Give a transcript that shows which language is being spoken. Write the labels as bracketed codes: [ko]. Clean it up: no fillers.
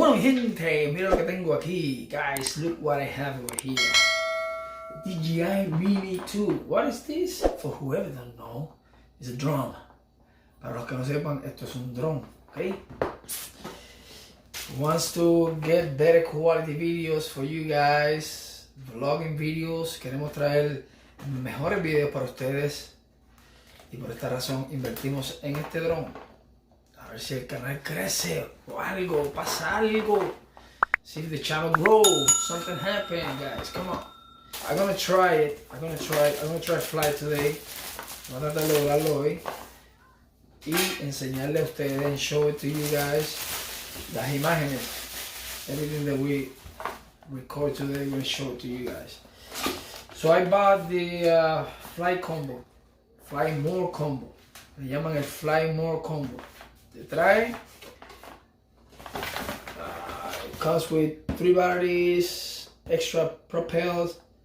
[es] gente, mira lo que tengo aquí. [en] Guys, look what I have over here. Dji Mini 2. What is this? For whoever don't know, it's a drum. [es] Para los que no sepan, esto es un drum, okay? [en] Wants to get better quality videos for you guys, vlogging videos. [es] Queremos traer mejores videos para ustedes y por esta razón invertimos en este dron. A ver si el canal crece o algo, pasa algo. [en] See if the channel grows, something happen, guys. Come on. I'm gonna try it. I'm gonna try fly today. [es] Voy a tratar de lograrlo hoy y enseñarle a ustedes [en] and show it to you guys [es] las imágenes. [en] Everything that we record today, we're gonna show it to you guys. So I bought the fly combo, fly more combo. [es] Le llaman el fly more combo. Te trae. [en] It comes with 3 batteries, extra propels.